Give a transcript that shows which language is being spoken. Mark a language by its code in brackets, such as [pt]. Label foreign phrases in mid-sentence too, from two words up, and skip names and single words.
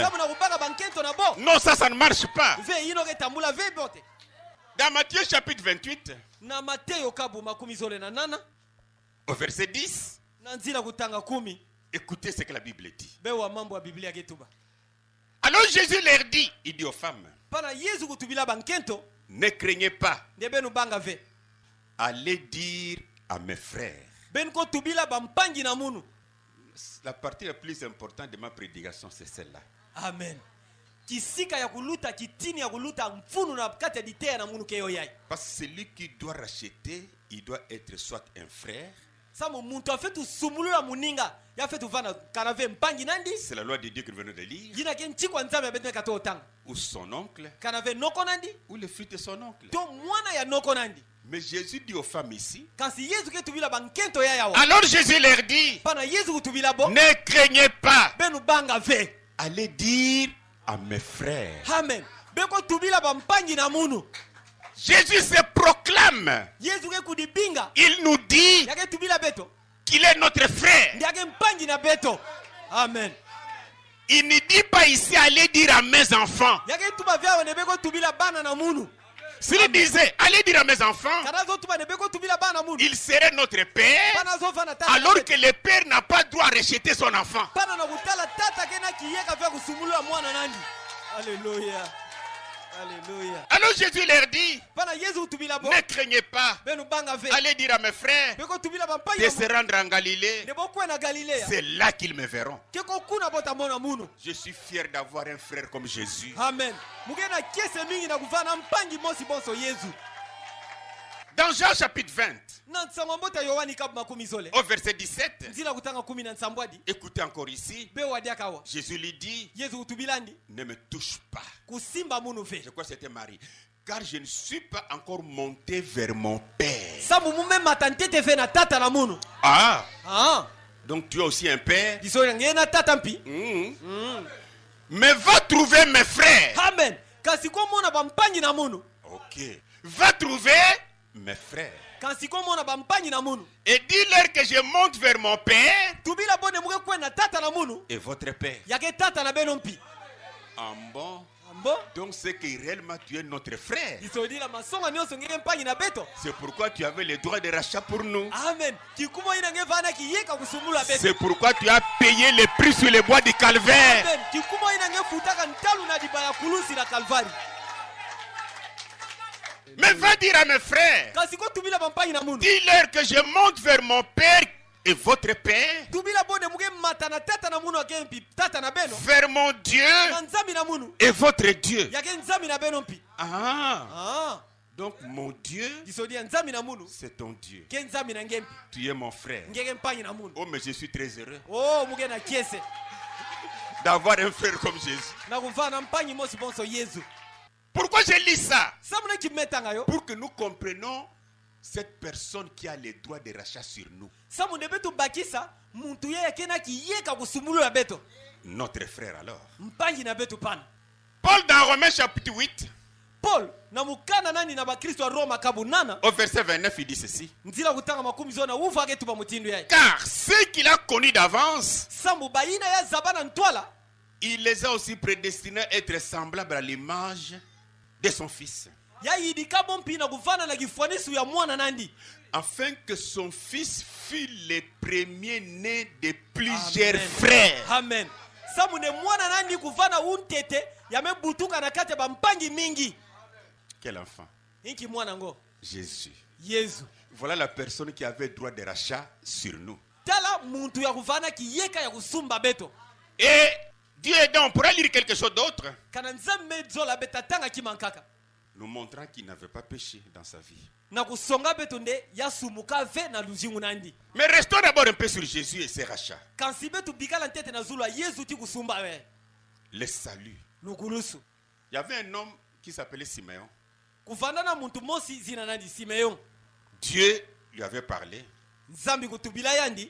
[fr] Non, ça ne marche pas. Dans Matthieu chapitre 28, au verset 10, écoutez ce que la Bible dit. Alors Jésus leur dit, il dit aux femmes, [kg] pana Yesu kutubila bankento [fr] ne craignez pas, [kg] ndebenu banga ve [fr] allez dire à mes frères. [kg] ben ko tubila bampangi na munu. [fr] La partie la plus importante de ma prédication, c'est celle-là. Amen. [kg] Kisika ya kuluta kitini ya kuluta mfunu na kati ya ditea na munu keyo yai. [fr] Parce que celui qui doit racheter, il doit être soit un frère. [kg] Samu muntu afetu sumulula muninga ya fetu vana kanave mpangi nandi. [fr] C'est la loi de Dieu que nous venons de lire. [kg] Yina kenchi kwa nzame abetene kato otanga. [fr] Ou son oncle. [kg] Kanave noko nandi. [fr] Ou le fils de son oncle. [kg] To mwana ya noko nandi. [fr] Mais Jésus dit aux femmes ici. [kg] Kasi Yesu ke tubila bankento ya yawa. [fr] Alors Jésus leur dit. [kg] Pana Yesu kutubila bo. [fr] Ne craignez pas. [kg] Benu banga ve. [fr] Allez dire à mes frères. Amen. [kg] Beko tubila bampangi na munu. [fr] Jésus se proclame. [kg] Yesu ke kudibinga. [fr] Il nous dit [kg] Yake tubila beto. [fr] Qu'il est notre frère. [kg] Ndiake mpangi na beto. Amen. [fr] Il ne dit pas ici allez dire à mes enfants. [kg] Yake tuba vya wane beko tubila bana na munu. [fr] S'il disait allez dire à mes enfants, [kg] Kanazo tuba ne beko tubila bana munu. [fr] il serait notre père. [kg] Banazo fana tata. [fr] Alors que le père n'a pas droit à rejeter son enfant. [kg] Pana na kutala tata kena kiyeka vya kusumulua mwana nandi. [fr] Alléluia. Alléluia. Alors Jésus leur dit, [kg] Pana Yesu tubila bo. [fr] ne craignez pas. [kg] Benu banga ve. [fr] Allez dire à mes frères [kg] Beko tubila bampangi. [fr] de se rendre en Galilée. [kg] Ne bokwe na Galilea. [fr] C'est là qu'ils me verront. [kg] Keko kuna bota mona munu. [fr] Je suis fier d'avoir un frère comme Jésus. Amen. [kg] Mugena kiese mingi na kuvana mpangi mosi bonso Yesu. [fr] Dans Jean chapitre 20, [kg] Na nsamambota Yohani kabu makumi zole. [fr] au verset 17, [kg] Nzila kutanga 10 na nsambwadi. [fr] écoutez encore ici, [kg] Be wadiaka wa. [fr] Jésus lui dit, [kg] Yesu utubilandi. [fr] ne me touche pas. [kg] Kusimba munu ve. [fr] Je crois que c'était Marie. Car je ne suis pas encore monté vers mon Père. [kg] Samu mume matantete ve na tata na munu. [fr] Ah, Ah. donc tu as aussi un Père. [kg] Diso yange na tata mpi. [fr] Mais va trouver mes frères. Amen. [kg] Kasi ko mona bampangi na munu. [fr] Ok. Va trouver mes frères. [kg] Kasi ko mona bampangi na munu. [fr] Et dis-leur que je monte vers mon Père [kg] Tubila bone muke kwe na tata na munu. [fr] et votre Père. [kg] Yake tata na beno mpi. [fr] En bon. [kg] Ambo. [fr] Donc c'est que réellement tu es notre frère. [kg] Diso dila masonga nyonso ngeke mpangi na beto. [fr] C'est pourquoi tu avais le droit de rachat pour nous. Amen. [kg] Kikumo ina nge vana kiyeka kusumula beto. [fr] C'est pourquoi tu as payé le prix sur les bois du calvaire. Amen. [kg] Kikumo ina nge futaka ntalu na dibaya kulusi na Kalvari. [fr] Mais va dire à mes frères, [kg] Kasi ko tubila bampangi na munu. [fr] dis-leur que je monte vers mon Père et votre Père, [kg] Tubila bone muke mata na tata na munu akempi. Tata na beno. [fr] vers mon Dieu [kg] Na nzami na munu. [fr] et votre Dieu. [kg] Yake nzami na beno mpi. [fr] Ah, Ah. donc mon Dieu, [kg] Disodia nzami na munu. [fr] c'est ton Dieu. [kg] Ke nzami na ngempi. [fr] Tu es mon frère. [kg] Ngeke mpangi na munu. [fr] Oh, mais je suis très heureux [kg] Oh, muke na kiese. [fr] d'avoir un frère comme Jésus. [kg] Na kuvana mpangi mosi bonso Yesu. [fr] Pourquoi je lis ça? [kg] Samuna kimetanga yo. [fr] Pour que nous comprenions cette personne qui a les droits de rachat sur nous. [kg] Samu nebetu bakisa muntu yeye kena kiyeka kusumulu ya beto. [fr] Notre frère alors. [kg] Mpangi na betu pana. [fr] Paul dans Romains chapitre 8, [kg] Paul na mukana nani na bakristo wa Roma kabunana. [fr] au verset 29, il dit ceci. [kg] Nzila kutanga makumi zona ufa ke tuba mutindu yae. [fr] Car ceux qu'il a connus d'avance, [kg] Samu baina ya zabana ntwala. [fr] il les a aussi prédestinés à être semblables à l'image de son fils, [kg] Ya yidika bompi na kuvana na kifuanisu ya mwana nandi. [fr] afin que son fils fût le premier-né de plusieurs frères. Amen. [kg] Samu ne mwana nandi kuvana untete yamebutuka na kate bampangi mingi. [fr] Quel enfant? [kg] Inki mwana ngo. [fr] Jésus. [kg] Yesu. [fr] Voilà la personne qui avait droit de rachat sur nous. [kg] Tala muntu ya kuvana kiyeka ya kusumba beto. [fr] Et Dieu aidant, on pourra lire quelque chose d'autre, [kg] Kana nzambe zola betatanga kimankaka. [fr] nous montrant qu'il n'avait pas péché dans sa vie. [kg] Na kusonga beto nde yasumuka ve na luzingu nandi. [fr] Mais restons d'abord un peu sur Jésus et ses rachats. [kg] Kansi betu bikala ntete na zulu Yesu ti kusumba we. [fr] Le salut. [kg] Lukulusu. [fr] Il y avait un homme qui s'appelait Siméon. [kg] Kuvanda na muntu mosi zina nandi Simeon. [fr] Dieu lui avait parlé [kg] Nzambi kutubila yandi.